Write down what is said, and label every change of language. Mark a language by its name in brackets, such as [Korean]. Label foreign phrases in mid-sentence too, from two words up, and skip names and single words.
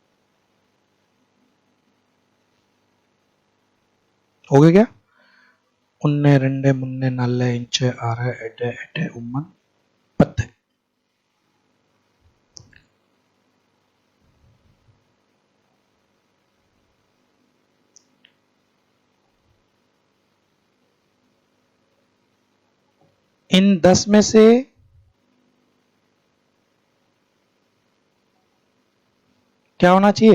[Hindi] हो गया क्या? [Malayalam] ഉന്നെ രണ്ട് മൂന്ന് നാല് അഞ്ച് ആറ് എട്ട് എട്ട് ഒമ്പത് 10. [Hindi] इन 10 में से क्या होना चाहिए?